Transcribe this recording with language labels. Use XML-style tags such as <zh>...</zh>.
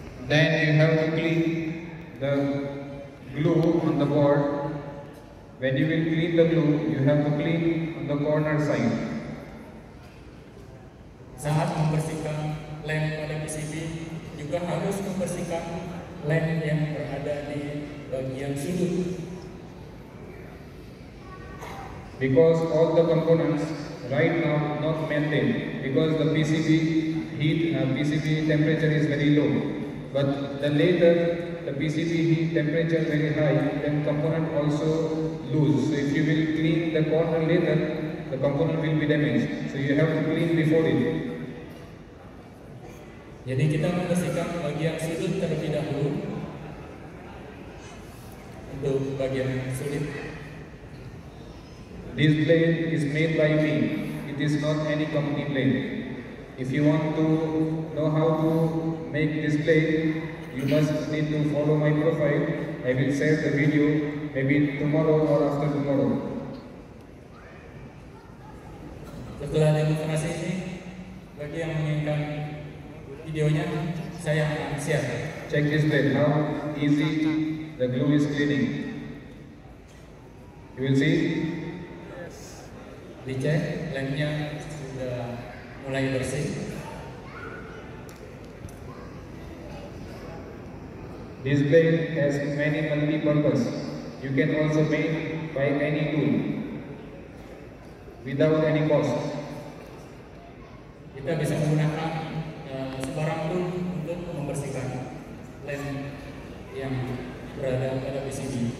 <en>Then you have to clean the glue on the board. When you will clean the glue, you have to clean on the corner side.</en> <id>Saat membersihkan lem pada PCB, juga harus membersihkan lem yang berada di bagian sudut.</id> <en>Because all the components right now not maintained, because the PCB PCB temperature is very low. But the later the PCB heat temperature very high, then component also lose. So if you will clean the corner later, the component will be damaged. So you have to clean before it.</en> <id>Jadi kita membersihkan bagian sudut terlebih dahulu. Untuk bagian sudut.</id> <en>This blade is made by me. It is not any company blade. If you want to know how to make this blade, you must need to follow my profile. I will share the video maybe tomorrow or after tomorrow.</en> <id>Setelah demonstrasi ini, bagi yang menginginkan videonya, saya akan share.</id> <en>Check this blade, how easy the glue is cleaning. You will see.</en> <id>Dicek, lemnya sudah mulai bersih.</id> <en>This blade has many multi-purpose. You can also make by any tool without any cost.</en> <id>Kita bisa menggunakan sebarang tool untuk membersihkan lem yang berada pada PCB.</id>